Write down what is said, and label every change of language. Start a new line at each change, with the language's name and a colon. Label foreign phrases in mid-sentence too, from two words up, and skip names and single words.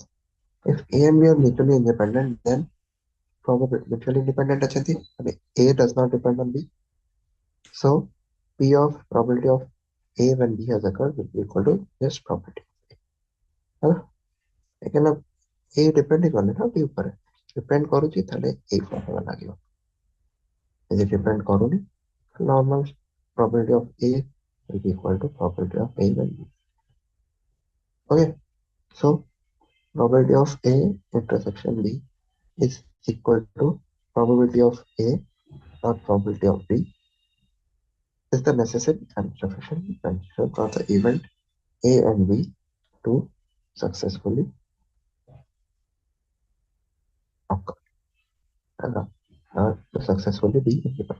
English: If A and B are mutually independent, then probability mutually independent achati. I mean, A does not depend on B. So P of probability of A when B has occurred will be equal to just probability. Again, A depending on it,
Odia: B ଉପରେ depend କରୁଛି ତାହେଲେ A formula ଲାଗିବ. ଯଦି depend କରୁନି,
English: normal probability of A will be equal to probability of A when B. Okay, so probability of A intersection B is equal to probability of A or probability of B is the necessary and sufficient condition for the event A and B to successfully occur and to successfully be independent.